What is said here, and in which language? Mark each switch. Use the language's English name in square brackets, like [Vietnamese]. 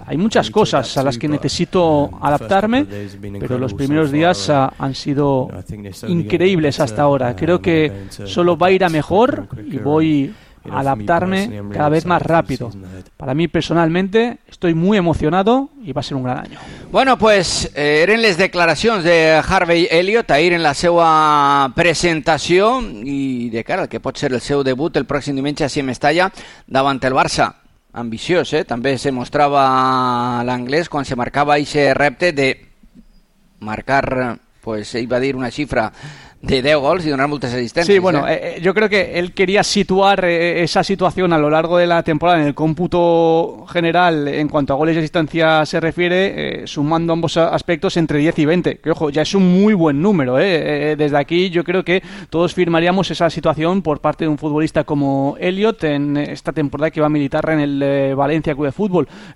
[Spanish] Hay muchas cosas a las que necesito adaptarme, pero los primeros días han sido increíbles hasta ahora. Creo que solo va a ir a mejor y voy a adaptarme cada vez más rápido. Para mí personalmente estoy muy emocionado y va a ser un gran año. [Catalan] Bueno, pues eren les declaracions de Harvey Elliott ahir en la seva presentació i de cara al que pot ser el seu debut el pròxim diumenge a Mestalla davant el Barça. Ambiciós, també se mostrava l'anglès quan se marcava ese repte de marcar, pues iba a dir una xifra de 10 gols y donar [Spanish] muchas asistencias. Sí, bueno, yo creo que él quería situar esa situación a lo largo de la temporada en el cómputo general en cuanto a goles y asistencia se refiere, sumando ambos aspectos entre 10 y 20, que ojo, ya es un muy buen número. Desde aquí yo creo que todos firmaríamos esa situación por parte de un futbolista como Elliot en esta temporada que va a militar en el Valencia Club de Fútbol.